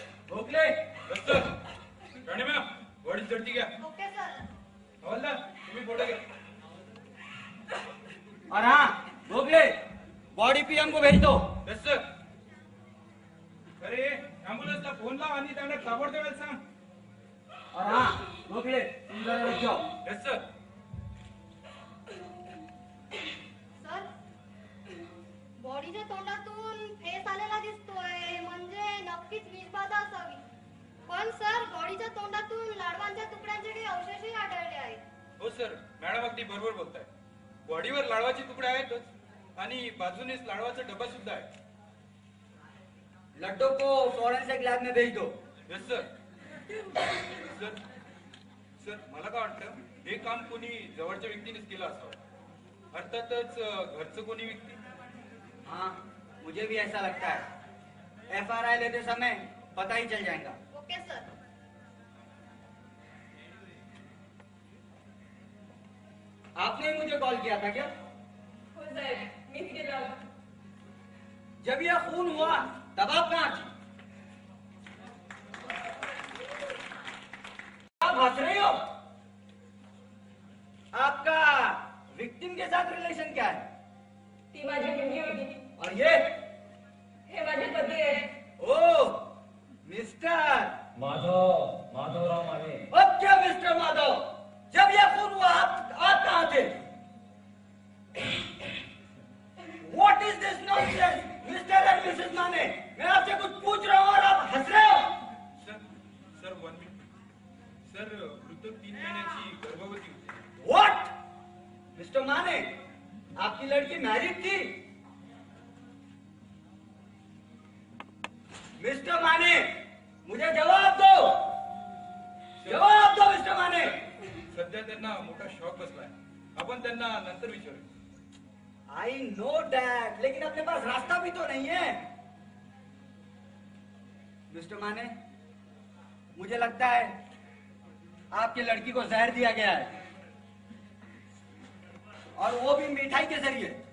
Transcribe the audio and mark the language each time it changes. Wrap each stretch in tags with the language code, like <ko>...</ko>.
<mr>भोकले Rane ma'am, body चढती घ्या.</mr> <en>Okay sir.</en> <mr>हवालदार, तुम्ही फोटो घ्या.</mr> <hi>और हाँ भोगले, बॉडी पीएम को भेज दो.</hi> <en>Yes sir.</en> <mr>अरे ॲम्ब्युलन्सला फोन लाव आणि त्यांना ताबडतोब सांग.</mr> <hi>और हाँ भोगले, तुम जरा रुक जाओ.</hi> <en>Yes sir.</en> <mr>सर, बॉडीच्या तोंडातून फेस आलेला दिसतोय, म्हणजे नक्कीच विषबाधा असावी. पण सर, बॉडीच्या तोंडातून लाडवांच्या तुकड्यांचे काही अवशेषही आढळले आहेत. हो सर, मॅडम अगदी बरोबर बोलताय. बॉडीवर लाडवाचे तुकडे आहेतच आणि बाजूनेच लाडवाचा डबा सुद्धा आहे.</mr> <hi>लड्डू को फॉरेंसिक लैब में भेज दो.</hi> <en>Yes sir.</en> <mr>सर सर मला काय वाटतं, हे काम कोणी जवळच्या व्यक्तीनेच केलं असावं. अर्थातच घरचं कोणी विकते.</mr> <hi>हाँ, मुझे भी ऐसा लगता है। FRI लेते समय पता ही चल जाएगा।</hi> <en>Okay sir.</en> <hi>आपने मुझे कॉल किया था क्या?</hi> <mr>हो साहेब, मी तिथे आलो.</mr> <hi>जब यह खून हुआ तब आप कहाँ थी? आप हंस रही हो? आपका विक्टिम के साथ रिलेशन क्या है?</hi> <mr>ती माझी मुलगी होती.</mr> <hi>और ये?</hi> <mr>हे माझे पती आहेत.</mr> <en>ओ मिस्टर माधवराव माने.</en> <hi>अब क्या मिस्टर माधव? जब यह खून हुआ आप कहाँ थे?</hi> <en>What is this nonsense,</en> <mr>mister end Mrs Mane?</mr> <hi>मैं आपसे कुछ पूछ रहा हूँ और आप हंस रहे हो?</hi> <mr>Sir 1 minute. सर मृतक 3 महिन्याची गर्भवती होती.</mr> <en>What?</en> <hi>मिस्टर माने, आपकी लड़की मैरिड थी? मिस्टर माने, मुझे जवाब दो. जवाब दो मिस्टर माने.</hi> <mr>सध्या त्यांना मोठा शॉक बसलाय. आपण त्यांना नंतर विचारू.</mr> <en>I know that,</en> <hi>लेकिन अपने पास रास्ता भी तो नहीं है. मिस्टर माने, मुझे लगता है आपकी लड़की को जहर दिया गया है, और वो भी मिठाई के जरिए.</hi>